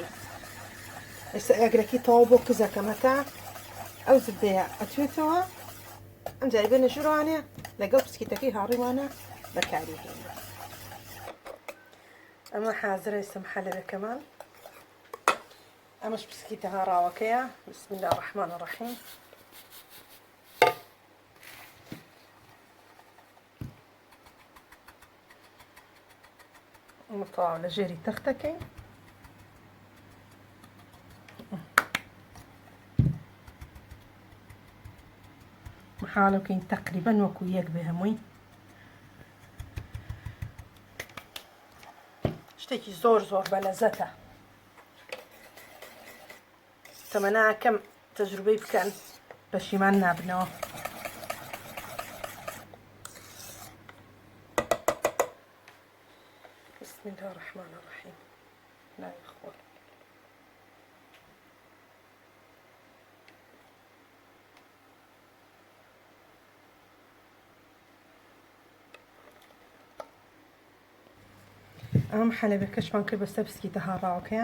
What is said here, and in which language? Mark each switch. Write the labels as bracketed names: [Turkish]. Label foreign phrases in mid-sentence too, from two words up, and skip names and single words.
[Central Kurdish] ئێستا ئاگرەکەی تەواو بۆ کزەکەم هەتا ئەو زبدەیە ئەتوێتەوە. ئەم جای بێنە ژوورانێ لەگەڵ بسکیتەکەی هاڕیمانە بەکاری هێنە. ئەمە حازرە ئێستا حەلەبەکەمان. ئەمەش بسکیتە هاڕاوەکەیە. [Arabic] بسم الله الرحمن الرحیم. [Central Kurdish] مطاوع لە ژێری تەختەکەی. محاڵەکەین تقریبا وەکو یەک بێ هەمووی. شتێکی زۆر بەلەزەتە. تەمەنا کەم تەجروبەی بکەن، پەشیمان نابنەوە. [Arabic] بسم الله الرحمن الرحیم. لا يخور. [Central Kurdish] ئەم حەلەبەکەشمان کرد بەسەر بسکیتە هاڕاوەکەیە.